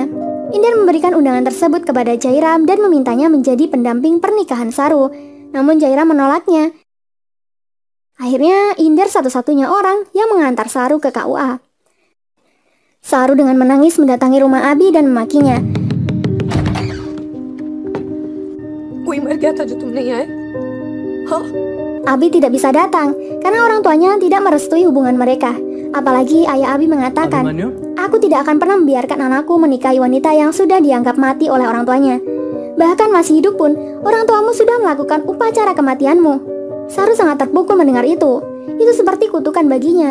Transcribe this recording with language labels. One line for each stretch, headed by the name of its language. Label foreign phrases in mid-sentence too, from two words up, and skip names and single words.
Indonesian: Inder memberikan undangan tersebut kepada Jairam dan memintanya menjadi pendamping pernikahan Saru. Namun Jairam menolaknya. Akhirnya Inder satu-satunya orang yang mengantar Saru ke KUA. Saru dengan menangis mendatangi rumah Abi dan memakinya.
Hindi: कोई मर गया था जो तुम नहीं आए? हाँ?
Indonesian: Abi tidak bisa datang karena orang tuanya tidak merestui hubungan mereka. Apalagi ayah Abi mengatakan, "Aku tidak akan pernah membiarkan anakku menikahi wanita yang sudah dianggap mati oleh orang tuanya. Bahkan masih hidup pun, orang tuamu sudah melakukan upacara kematianmu." Saru sangat terpukul mendengar itu. Itu seperti kutukan baginya.